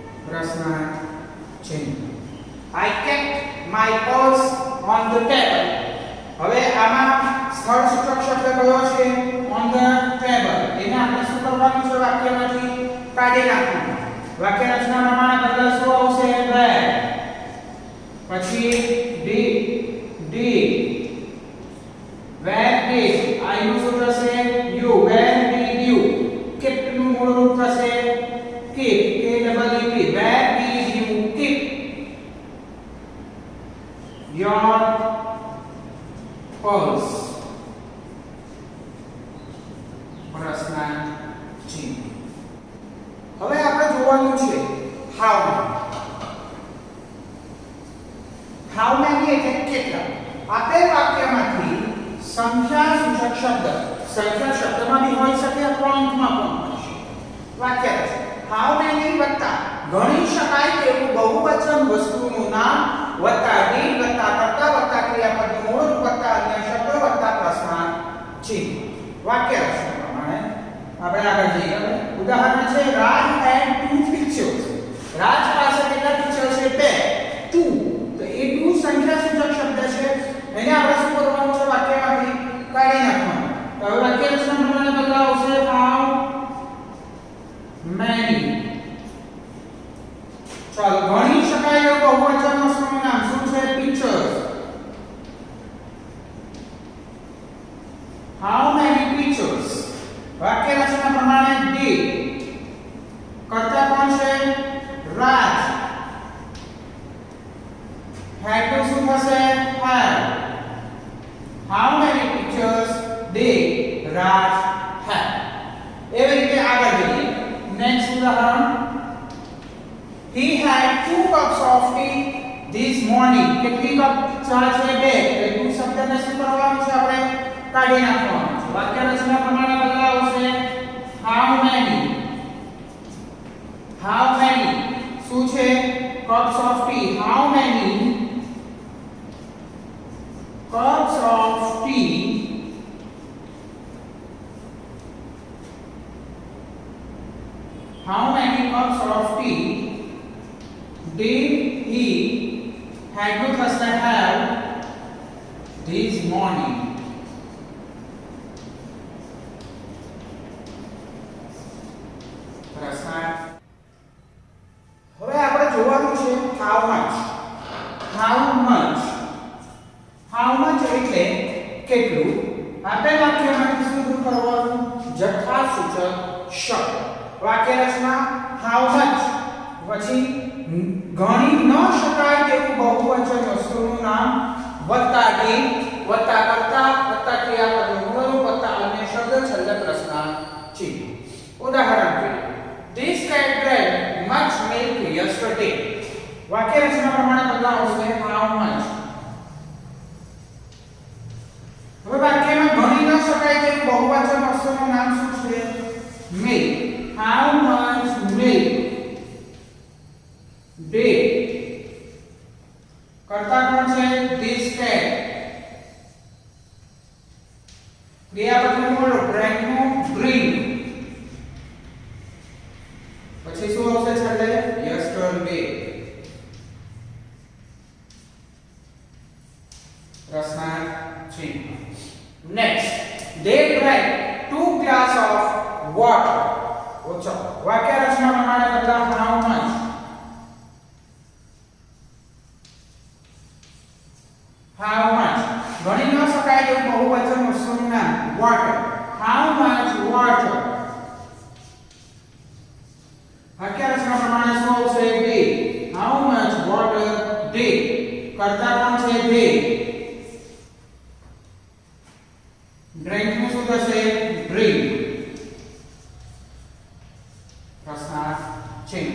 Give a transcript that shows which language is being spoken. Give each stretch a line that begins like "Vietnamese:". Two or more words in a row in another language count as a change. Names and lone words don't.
Gujarati: પ્રશ્નાર્થ ચિહ્ન.
English: I kept my purse on the table.
Gujarati: હવે આમાં સ્થળ સૂચક શબ્દ કયો છે?
English: on the table.
Gujarati: એને આપણે શું કરવાનું છે? વાક્યમાંથી કાઢી નાખવાનું. વાક્ય રચના પ્રમાણે પહેલા શું આવશે?
English: where, પછી did, where did, I
Gujarati: નું સૂત્ર છે
English: you, where did you, kept
Gujarati: નું મૂળ રૂપ થશે
English: keep, KEEP, where did you keep your purse?
Gujarati: પ્રશ્નાર્થ ચિહ્ન. હવે આપણે જોવાનું છે
English: how many
Gujarati: એટલે કેટલા. આપેલ વાક્યમાંથી સંખ્યા સૂચક શબ્દ, સંખ્યા શબ્દમાં બી હોઈ શકે અથવા અંકમાં પણ હોઈ શકે. વાક્ય છે
English: how many
Gujarati: વત્તા ગણી શકાય તેવું બહુવચન વસ્તુનું નામ વત્તા did વત્તા કર્તા વત્તા ક્રિયાપદનું મૂળ રૂપ વત્તા અન્ય શબ્દ વત્તા પ્રશ્નાર્થ ચિહ્ન. વાક્ય રચના પ્રમાણે આપણે આગળ જઈએ. ઉદાહરણ છે
English: રાજ had two pictures.
Gujarati: રાજ પાસે કેટલા પિક્ચર છે? બે. two. તો એ two સંખ્યા સૂચક શબ્દ છે. એને આપણે શું કરવાનું છે? વાક્યમાંથી કાઢી નાખવાનું. તો હવે વાક્ય રચના પ્રમાણે પહેલા આવશે
English: how many.
Gujarati: ચાલો ગણી શકાય એવું બહુવચન વસ્તુનું નામ શું છે?
English: pictures. how many pictures.
Gujarati: વાક્ય રચના પ્રમાણે did. કર્તા કોણ છે? રાજ. had નું શું થશે?
English: had. how many pictures did Raj have?
Gujarati: એવી રીતે આગળ જઈએ.
English: નેક્સ્ટ ઉદાહરણ he had 2 cups of tea this morning.
Gujarati: કેટલી કપ ચા છે? બે. એટલે two શબ્દને શું કરવાનું છે? આપણે કાઢી નાખવાનું છે. વાક્ય રચના પ્રમાણે પહેલા આવશે
English: how many.
Gujarati: શું છે?
English: cups of tea. how many cups of tea did he had to have this morning?
Gujarati: હવે આપણે જોવાનું છે
English: how much.
Gujarati: એટલે કેટલું. આપેલ વાક્યમાંથી શું દૂર કરવાનું? જથ્થા સૂચક શબ્દ. વાક્ય રચના
English: how much
Gujarati: પછી ગણી ન શકાય તેવું બહુવચન વસ્તુનું નામ વત્તા did વત્તા કર્તા વત્તા ક્રિયાપદનું મૂળ રૂપ વત્તા અન્ય શબ્દ છેલ્લે પ્રશ્નાર્થ ચિહ્ન. ઉદાહરણ જોઈએ.
English: This cat drank much milk yesterday.
Gujarati: વાક્ય રચના પ્રમાણે પહેલા આવશે
English: how much.
Gujarati: હવે વાક્યમાં ગણી ન શકાય તેવું બહુવચન વસ્તુનું નામ શું છે?
English: milk. how much milk did.
Gujarati: કર્તા કોણ છે?
English: this cat.
Gujarati: ક્રિયાપદનું મૂળ drank નું drink. પછી શું આવશે છેલ્લે? yesterday. પ્રશ્નાર્થ ચિહ્ન.
English: નેક્સ્ટ they drank 2 glass of water.
Gujarati: ઓછો. વાક્ય રચના પ્રમાણે પહેલા
English: how much.
Gujarati: ગણી ન શકાય એવું બહુવચન વસ્તુનું નામ water.
English: how much water.
Gujarati: વાક્ય રચના પ્રમાણે શું આવશે?
English: did. how much water did.
Gujarati: કર્તા કોણ છે?
English: did.
Gujarati: drink નું શું થશે? drink. પ્રશ્નાર્થ ચિહ્ન.